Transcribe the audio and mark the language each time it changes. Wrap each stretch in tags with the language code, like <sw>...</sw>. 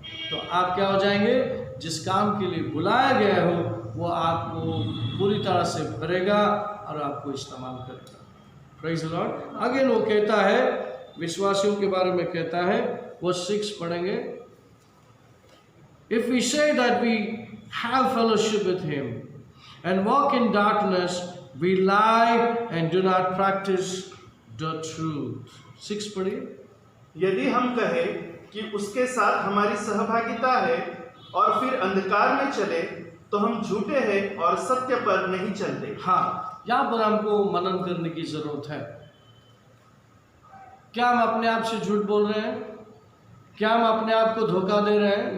<hi>तो आप क्या हो जाएंगे, जिस काम के लिए बुलाया गया हो वो आपको पूरी तरह से भरेगा और आपको इस्तेमाल करेगा।</hi> <en>Praise the Lord.</en> <hi>आगे वो कहता है, विश्वासियों के बारे में कहता है, वो 6 पढ़ेंगे।</hi> <en>If we say that we have fellowship with him and walk in darkness, we lie and do not practice the truth.</en> <hi>6 पढ़िए। यदि हम कहें कि उसके साथ हमारी सहभागिता है और फिर अंधकार में चले, तो हम झूठे हैं और सत्य पर नहीं चलते। हाँ, यहाँ पर हमको मनन करने की जरूरत है। क्या हम अपने आप से झूठ बोल रहे हैं? क्या हम अपने आप को धोखा दे रहे हैं?</hi>